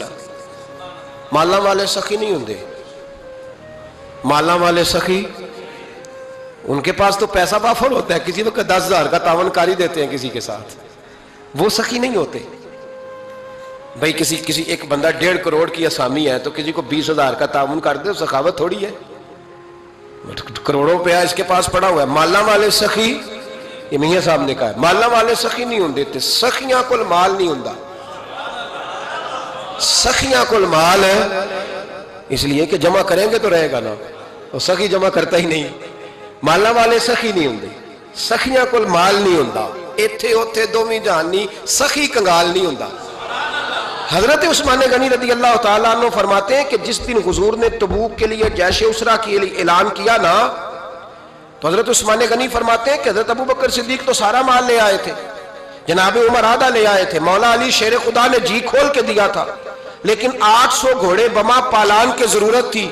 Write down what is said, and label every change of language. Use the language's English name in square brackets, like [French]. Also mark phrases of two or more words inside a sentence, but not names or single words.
[Punjabi] مالا والے سخی نہیں ہوندے، [Urdu] مالا والے سخی ان کے پاس تو پیسہ وافر ہوتا ہے، کسی وقت 10,000 کا تعاون کاری دیتے ہیں کسی کے ساتھ، وہ سخی نہیں ہوتے. بھائی کسی ایک بندہ 1.5 کروڑ کی اسامی ہے تو کسی کو 20,000 کا تعاون کر دے، سخاوت تھوڑی ہے. کروڑوں روپیہ اس کے پاس پڑا ہوا ہے. [Punjabi] مالا والے سخی، [Urdu] یہ میاں صاحب نے کہا [Punjabi] مالا والے سخی نہیں ہوندے تے سخیاں کول مال نہیں ہوندا. سخیاں کول مال ہے [Urdu] اس لیے کہ جمع کریں گے تو رہے گا نا، اور سخی جمع کرتا ہی نہیں. [Punjabi] مالا والے سخی نہیں ہوندے، سخیاں کول مال نہیں ہوندا. ایتھے اوتھے دوویں جہان نہیں، سخی کنگال نہیں ہوندا. [Urdu] حضرت عثمان غنی [Arabic] رضی اللہ تعالیٰ عنہ [Urdu] فرماتے ہیں کہ جس دن حضور نے تبوک کے لیے جیش اسرا کے اعلان کیا نا، تو حضرت عثمان غنی فرماتے ہیں کہ حضرت ابو بکر صدیق تو سارا مال لے آئے تھے، جناب عمر آدھا لے آئے تھے، مولا علی شیر خدا نے جی کھول کے دیا تھا، لیکن 800 گھوڑے بما پالان کی ضرورت تھی.